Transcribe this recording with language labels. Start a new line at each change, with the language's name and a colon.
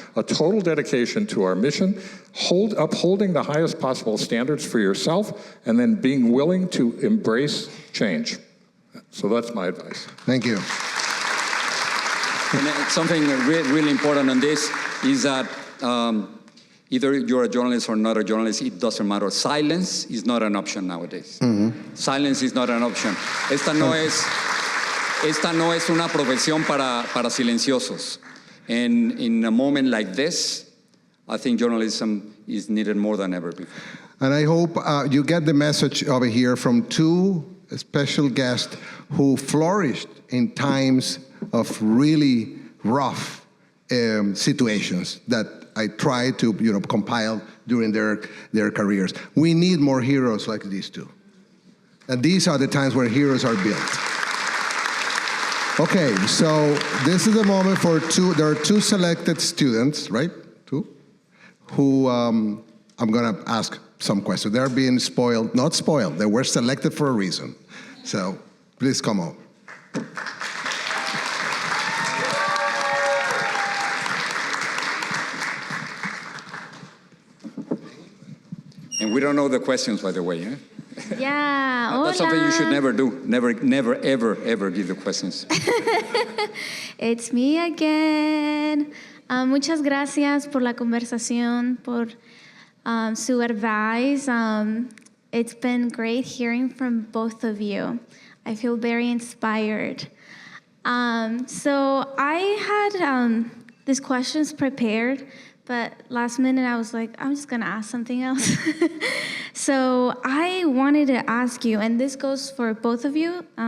English: A total dedication to our mission, upholding the highest possible standards for yourself, and then being willing to embrace change. So that's my advice. Thank you. And something really important on this is that either you're a journalist or not a journalist, it doesn't matter. Silence is not an option nowadays. Mm-hmm. Silence is not an option.
Spanish: Esta no es una profesión para silenciosos.
English: And in a moment like this, I think journalism is needed more than ever before. And I hope you get the message over here from two special guests who flourished in times of really rough situations that I try to compile during their careers. We need more heroes like these two. And these are the times where heroes are built. Okay, so this is the moment for there are two selected students, right? Two? Who I'm gonna ask some questions. They're being spoiled, not spoiled, they were selected for a reason. So please come on. And we don't know the questions, by the way, eh? Yeah, hola. That's something you should never do. Never, ever give the questions. It's me again.
Spanish: Muchas gracias por la conversación, por su
English: advice. It's been great hearing from both of you. I feel very inspired. So I had these questions prepared, but last minute I was like, I'm just gonna ask something else. So I wanted to ask you, and this goes for both of you.